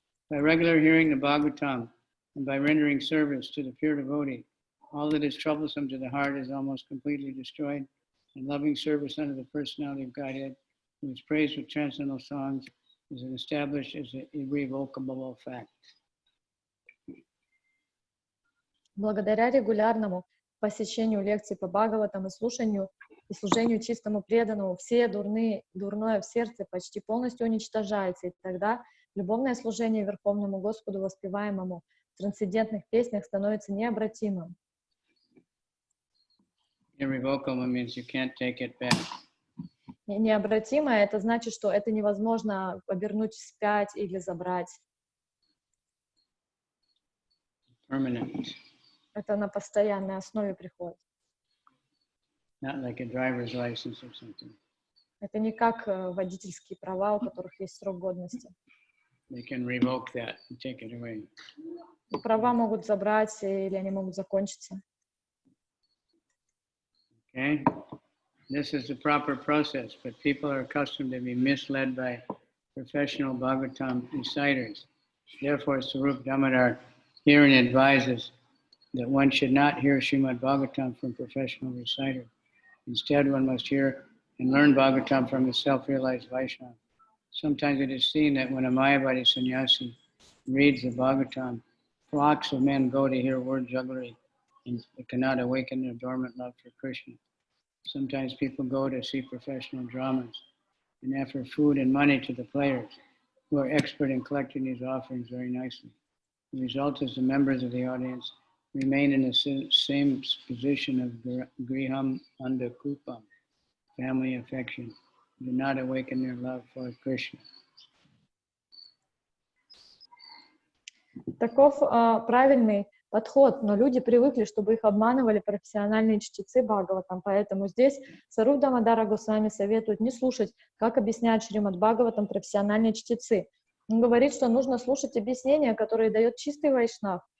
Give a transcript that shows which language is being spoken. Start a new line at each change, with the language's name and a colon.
English: By regular hearing the Bhagavatam and by rendering service to the pure devotee, all that is troublesome to the heart is almost completely destroyed, and loving service unto the personality of Godhead, who is praised with transcendental songs, is established as an irrevocable fact.
Russian: Благодаря регулярному посещению лекций по Бхагаватам и слушанию и служению чистому преданному, все дурное в сердце почти полностью уничтожается, и тогда любовное служение Верховному Господу воспеваемому в трансцендентных песнях становится необратимым.
English: Irrevocable means you can't take it back.
Russian: Необратимое — это значит, что это невозможно обернуть вспять или забрать.
English: Permanent.
Russian: Это на постоянной основе приходит.
English: Not like a driver's license or something.
Russian: Это не как водительские права, у которых есть срок годности.
English: They can revoke that and take it away.
Russian: Права могут забрать или они могут закончиться.
English: Okay? This is the proper process, but people are accustomed to be misled by professional Bhagavatam reciters. Therefore, Sarup Damodar herein advises that one should not hear Srimad Bhagavatam from professional reciters. Instead, one must hear and learn Bhagavatam from a self-realized Vaishnava. Sometimes it is seen that when a Mayavadi sannyasi reads the Bhagavatam, flocks of men go to hear word jugglery and cannot awaken their dormant love for Krishna. Sometimes people go to see professional dramas and offer food and money to the players, who are expert in collecting these offerings very nicely. The result is the members of the audience remain in the same position of griham under kupam, family affection, do not awaken their love for Krishna.
Russian: Таков правильный подход, но люди привыкли, чтобы их обманывали профессиональные чтецы Бхагаватам, поэтому здесь Саруб Дамодара Госвами советует не слушать, как объясняют Шримад Бхагаватам профессиональные чтецы. Он говорит, что нужно слушать объяснения, которые дает чистый вайшнав.